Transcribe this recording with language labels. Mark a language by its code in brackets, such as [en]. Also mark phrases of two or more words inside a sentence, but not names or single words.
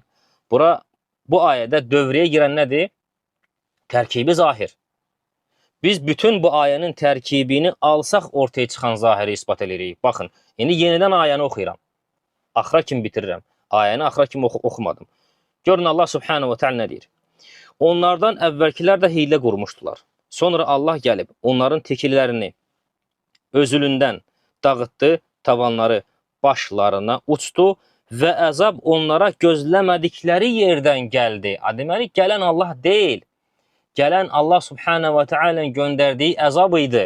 [az] Bu ayədə dövrəyə girən nədir? Tərkibi zahir. Biz bütün bu ayənin tərkibini alsaq ortaya çıxan zahiri ispat edirik. Baxın, indi yenidən ayəni oxuyuram. Axıra kimi bitirirəm. Ayəni axıra kimi oxumadım. Görün [ar] الله سبحانه وتعالى [az] nə deyir? Onlardan əvvəlkilər də hiylə qurmuşdular. Sonra Allah gəlib onların tikililərini özülündən dağıtdı, tavanları başlarına uçdu və əzab onlara gözləmədikləri yerdən gəldi. Deməli, gələn Allah deyil. Gələn [ar] الله سبحانه وتعالى'nın [az] göndərdiyi əzab idi.